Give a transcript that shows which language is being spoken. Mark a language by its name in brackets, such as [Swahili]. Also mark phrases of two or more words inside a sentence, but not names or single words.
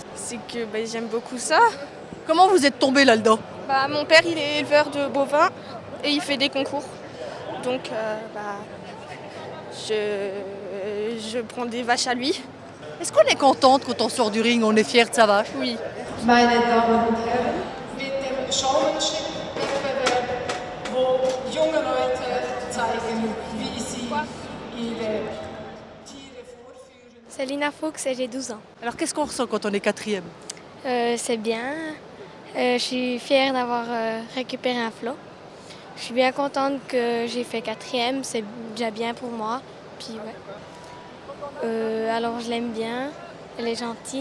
[French] C'est que j'aime beaucoup ça. Comment vous êtes tombé là-dedans? Mon père il est éleveur de bovins et il fait des concours. Donc je prends des vaches à lui. Est-ce qu'on est contente quand on sort du ring, on est fier de sa vache? Oui. [German] Meine Damen und Herren, mit dem Showmanship-Wettbewerb, wo junge Leute zeigen, wie sie ihre Tiere vorführen. [French] C'est Lina Fuchs et j'ai 12 ans. Alors qu'est-ce qu'on ressent quand on est quatrième? C'est bien. Je suis fière d'avoir récupéré un flot. Je suis bien contente que j'ai fait quatrième, c'est déjà bien pour moi. Puis ouais. Alors je l'aime bien, elle est gentille.